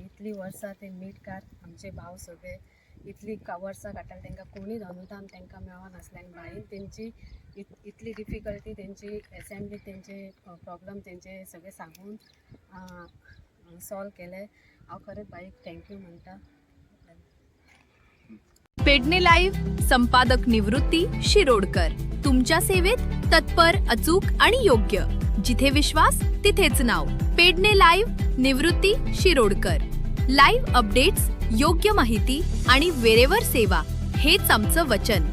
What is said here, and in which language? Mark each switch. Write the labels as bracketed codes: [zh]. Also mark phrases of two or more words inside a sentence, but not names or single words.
[kok] इतली वर्सां ते मीठ कार आमचे भाव सगळे इतली वर्सां काडटाले तांकां कोणीच अनुदान तांकां मेळनासलें आनी भाईन तेंची इतली डिफिकल्टी तेंची एसेंब्लीक तेंचे प्रॉब्लम तेंचे सगळे सांगून सॉल्व केले. हांव खरेंच भाईक थँक्यू म्हणटा. [mr] पेडणे लाईव्ह संपादक निवृत्ती शिरोडकर. तुमच्या सेवेत तत्पर, अचूक आणि योग्य. जिथे विश्वास तिथेच नाव. पेडणे लाईव्ह निवृत्ती शिरोडकर. [en] live updates, [mr] योग्य माहिती आणि वेळेवर सेवा हेच आमचं वचन.